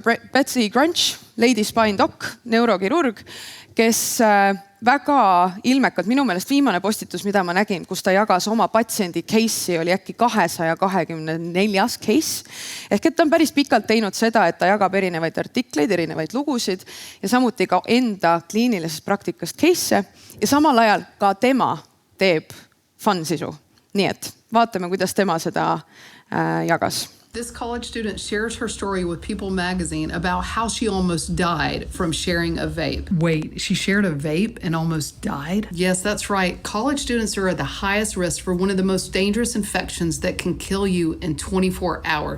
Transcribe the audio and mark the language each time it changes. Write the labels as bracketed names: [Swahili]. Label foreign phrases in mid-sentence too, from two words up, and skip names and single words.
[Estonian] Betsy Grunch, Lady Spine Doc, neurokirurg, kes väga ilmekalt, minu meelest viimane postitus, mida ma nägin, kus ta jagas oma patsiendi case'i, oli äkki 224 case. Ehk et ta on päris pikalt teinud seda, et ta jagab erinevaid artikleid, erinevaid lugusid ja samuti ka enda kliinilisest praktikast case'e ja samal ajal ka tema teeb fun sisu. Nii et vaatame, kuidas tema seda jagas. [English] This college student shares her story with People magazine about how she almost died from sharing a vape. Wait, she shared a vape and almost died? Yes, that's right. College students are at the highest risk for one of the most dangerous infections that can kill you in 24 hours.